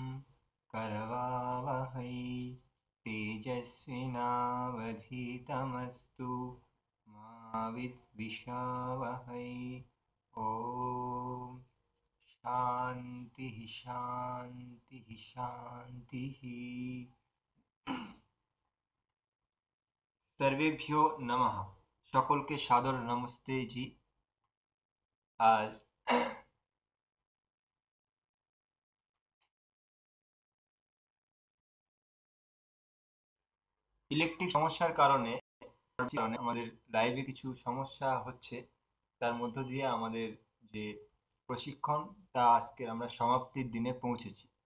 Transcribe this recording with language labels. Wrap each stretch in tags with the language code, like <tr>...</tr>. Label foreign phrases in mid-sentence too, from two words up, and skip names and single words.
<sa>करवावहै तेजस्विनावधीतमस्तु मा विद्विषावहै ॐ शान्तिः शान्तिः शान्तिः। सर्वेभ्यो नमः।</sa> <bn>সকলকে সাদর নমস্তে জি। আর ইলেকট্রিক সমস্যার কারণে আমাদের লাইভে কিছু সমস্যা হচ্ছে, তার মধ্য দিয়ে আমাদের যে প্রশিক্ষণ তা আজকে আমরা সমাপ্তির দিনে পৌঁছেছি।</bn>